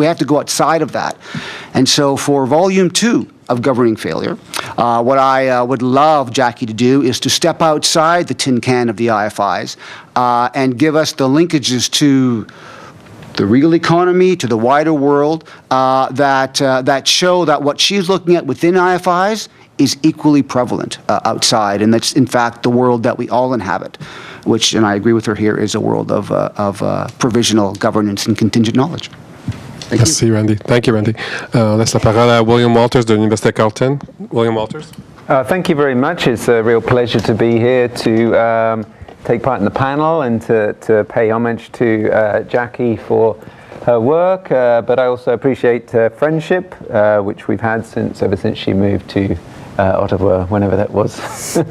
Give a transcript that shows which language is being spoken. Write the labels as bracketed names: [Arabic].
[English] We have to go outside of that. And so for Volume 2 of Governing Failure, what I would love Jackie to do is to step outside the tin can of the IFIs and give us the linkages to the real economy, to the wider world, that show that what she's looking at within IFIs is equally prevalent outside, and that's in fact the world that we all inhabit, which, and I agree with her here, is a world of provisional governance and contingent knowledge. [French] Merci, Randy. [English] Thank you, Randy. [French] Laisse la parole à William Walters de l'Université Carleton. William Walters. [English] Thank you very much. It's a real pleasure to be here to take part in the panel and to pay homage to Jackie for her work, but I also appreciate friendship, which we've had ever since she moved to Ottawa, whenever that was.